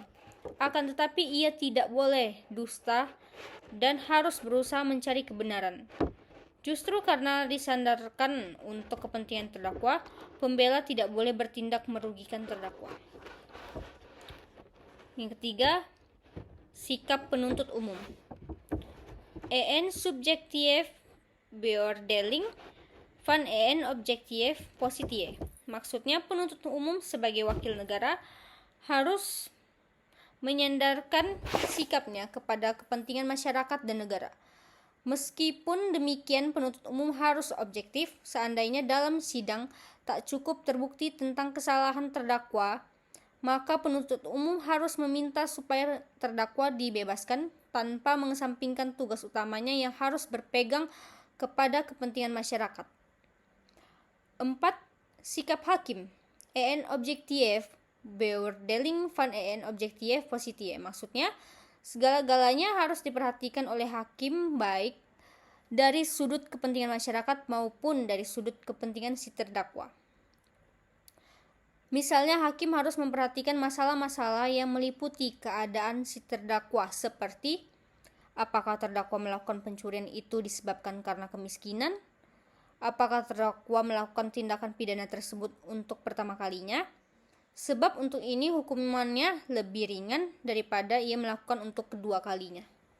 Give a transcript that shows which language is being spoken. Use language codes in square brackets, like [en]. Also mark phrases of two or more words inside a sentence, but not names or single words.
[id] Akan tetapi ia tidak boleh dusta dan harus berusaha mencari kebenaran. Justru karena disandarkan untuk kepentingan terdakwa, pembela tidak boleh bertindak merugikan terdakwa. Yang ketiga, sikap penuntut umum. [nl] En subjektief beoordeling van en objektief positie. [id] Maksudnya, penuntut umum sebagai wakil negara harus menyandarkan sikapnya kepada kepentingan masyarakat dan negara. Meskipun demikian, penuntut umum harus objektif. Seandainya dalam sidang tak cukup terbukti tentang kesalahan terdakwa, maka penuntut umum harus meminta supaya terdakwa dibebaskan tanpa mengesampingkan tugas utamanya yang harus berpegang kepada kepentingan masyarakat. 4. Sikap hakim. [nl] En objektief beoordeling van en objektief positie. [id] Maksudnya, segala-galanya harus diperhatikan oleh hakim baik dari sudut kepentingan masyarakat maupun dari sudut kepentingan si terdakwa. Misalnya, hakim harus memperhatikan masalah-masalah yang meliputi keadaan si terdakwa seperti apakah terdakwa melakukan pencurian itu disebabkan karena kemiskinan, apakah terdakwa melakukan tindakan pidana tersebut untuk pertama kalinya, sebab untuk ini hukumannya lebih ringan daripada ia melakukan untuk kedua kalinya.